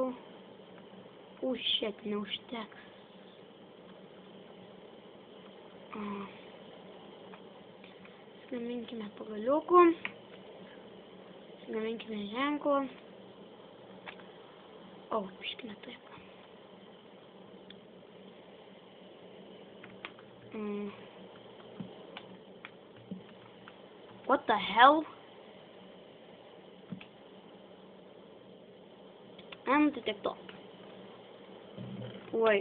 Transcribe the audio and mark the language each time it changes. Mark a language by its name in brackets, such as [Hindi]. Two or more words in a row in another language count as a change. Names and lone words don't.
[Lithuanian] Šiek, neužteks. Pasigaminkime pagaliukų. Pasigaminkime ženklą. Piškime taip. [English] What the hell? [Lithuanian] Tai tiek to. Oi.